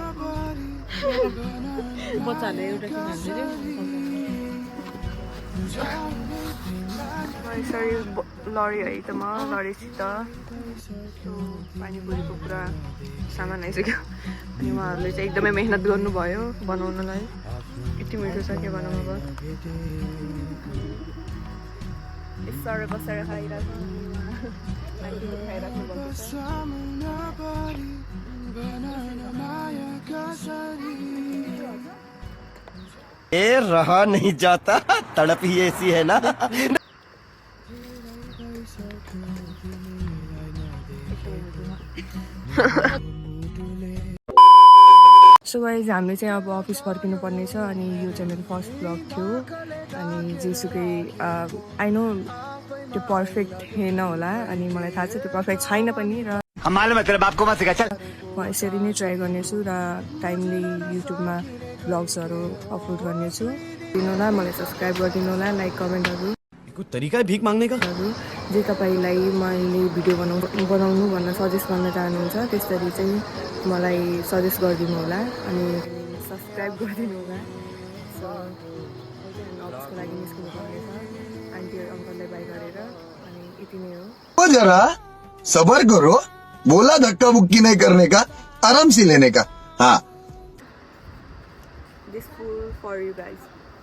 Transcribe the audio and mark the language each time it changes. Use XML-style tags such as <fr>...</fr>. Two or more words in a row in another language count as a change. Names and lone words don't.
<ne>बच्चाहरूले एउटा यसरी लडी है त म लडीसित पानीपुरीको पुरा सामान आइसक्यो अनि उहाँहरूले चाहिँ एकदमै मेहनत गर्नुभयो बनाउनलाई। यति मिठो छ के भनौँ अब। यसरी बसेर खाइरहेको खाइराख्नु भएको छ।</ne> <hi>ए रहा नहीं जाता तड़प ही ऐसी है ना।</hi> <en>So guys</en> <ne>हामीले चाहिँ अब अफिस फर्किनु पर्ने छ अनि यो चाहिँ मेरो फर्स्ट ब्लग थियो अनि जेसुकै</ne> <en>I know</en> <ne>त्यो पर्फेक्ट थिएन होला अनि मलाई थाहा छ त्यो पर्फेक्ट छैन पनि र</ne> <hi>हम मालूम है तेरे बाप को मत सिखा चल।</hi> <ne>म यसरी नै ट्राई गर्नेछु र टाइमली युट्युबमा ब्लग्सहरू अपलोड गर्नेछु। दिनु होला मलाई सब्सक्राइब गरिदिनु होला लाइक कमेन्टहरू</ne> <hi>कोई तरीका है भीख मांगने का?</hi> <ne>जे तपाईँलाई मैले भिडियो बनाउनु भनेर सजेस्ट गर्न चाहनुहुन्छ त्यसरी चाहिँ मलाई सजेस्ट गरिदिनु होला अनि सब्सक्राइब गरिदिनु होला। सो अफिसको लागि निस्किनु पर्नेछ आन्टी अङ्कललाई बाई गरेर अनि यति नै हो।</ne> <hi>जरा सबर करो बोला धक्का बुक्की नहीं करने का आराम से लेने का। हाँ</hi> <en>This full for you guys.</en>